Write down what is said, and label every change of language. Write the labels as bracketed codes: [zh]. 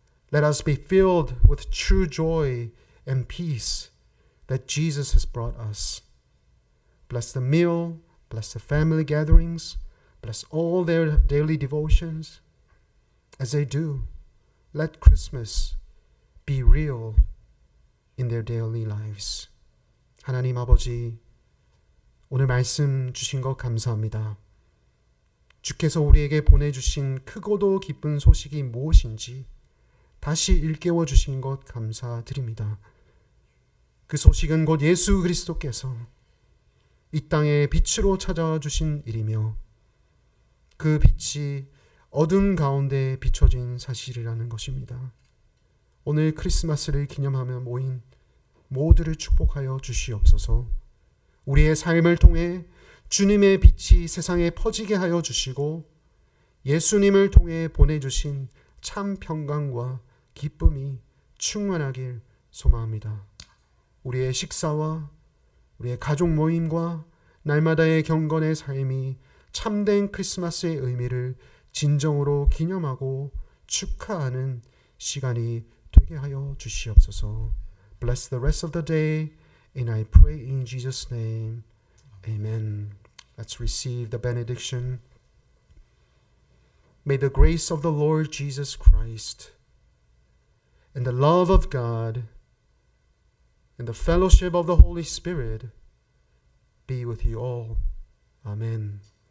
[en] Let us be filled with true joy and peace that Jesus has brought us. Bless the meal, bless the family gatherings, bless all their daily devotions. As they do, let Christmas be real in their daily lives. [ko] 하나님 아버지, 오늘 말씀 주신 것 감사합니다. 주께서 우리에게 보내주신 크고도 기쁜 소식이 무엇인지 다시 일깨워 주신 것 감사드립니다. 그 소식은 곧 예수 그리스도께서 이 땅에 빛으로 찾아와 주신 일이며 그 빛이 어둠 가운데 비춰진 사실이라는 것입니다. 오늘 크리스마스를 기념하며 모인 모두를 축복하여 주시옵소서. 우리의 삶을 통해 주님의 빛이 세상에 퍼지게 하여 주시고 예수님을 통해 보내주신 참 평강과 기쁨이 충만하길 소망합니다. 우리의 식사와 우리의 가족 모임과 날마다의 경건의 삶이 참된 크리스마스의 의미를 진정으로 기념하고 축하하는 시간이 되게 하여 주시옵소서. [en] Bless the rest of the day, and I pray in Jesus' name. Amen. Let's receive the benediction. May the grace of the Lord Jesus Christ and the love of God and the fellowship of the Holy Spirit be with you all. Amen.